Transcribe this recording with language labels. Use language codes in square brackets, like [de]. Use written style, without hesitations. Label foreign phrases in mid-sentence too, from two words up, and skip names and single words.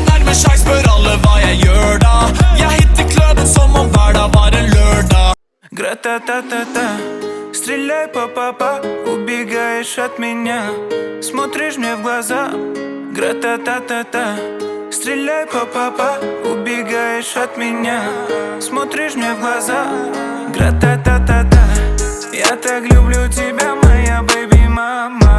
[no] sjekk, spør alle hva jeg gjør da. Jeg hitter kløden som om hver dag var en lørdag. [ru] Гра-та-та-та-та, стреляй, па-па-па, убегаешь от меня, смотришь мне в глаза. Гра-та-та-та-та, стреляй, па-па-па, убегаешь от меня, смотришь мне в глаза. Гра-та-та-та-та, я так люблю тебя, моя бэйби-мама.